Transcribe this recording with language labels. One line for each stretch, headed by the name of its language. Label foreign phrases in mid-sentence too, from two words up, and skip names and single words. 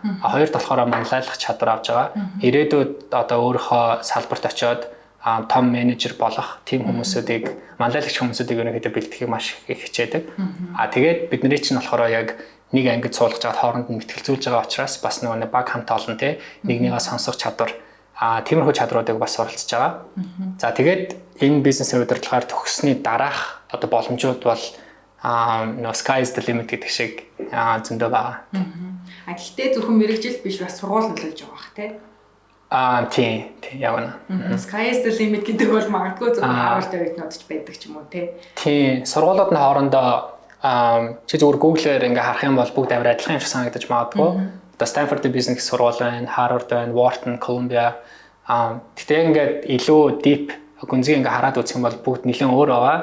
Mongolian: Хоёрт болохоор манлайлах чадвар авж байгаа. Ирээдүйд одоо өөрийнхөө салбарт очиод том менежер болох тийм хүмүүсүүдийг манлайлагч хүмүүсүүдийг ерөнхийдөө бэлтгэхийг маш их хичээдэг. Тэгээд бидний чинь болохоор яг нэг ангид суулгаж байгаа хооронд нь мэтгэлзүүлж байгаа учраас бас нөгөө баг хамт олон те нэгнийгээ сонсох чадвар тиймэрхүү чадруудыг бас суралцж байгаа. За тэгээд энэ бизнесийн удирдлагаар төгссөний дараах одоо боломжууд бол
English: no sky is the limit
Mongolian: гэдэг шиг зөндөө байгаа. Гэхдээ зөвхөн мэрэгжил биш бас сургууль нөлөөлж байгаа бах тий. Тийм явна.
English: Sky is the limit
Mongolian: гэдэг бол магадгүй зөвхөн Harvard-ын үеийнүүд ч байдаг ч юм уу тий. Тийм сургуулиуд нь хоорондоо чи зөвхөн Google-ээр ингээ харах юм бол бүгд амар адилхан юм шиг санагдаж магадгүй. Одоо Stanford-ийн бизнес сургууль байна, Harvard байна, Wharton, Columbia. Тэгтээ ингээд илүү deep гүнзгий ингээ хараад үзэх юм бол бүгд нэлээд өөр байгаа.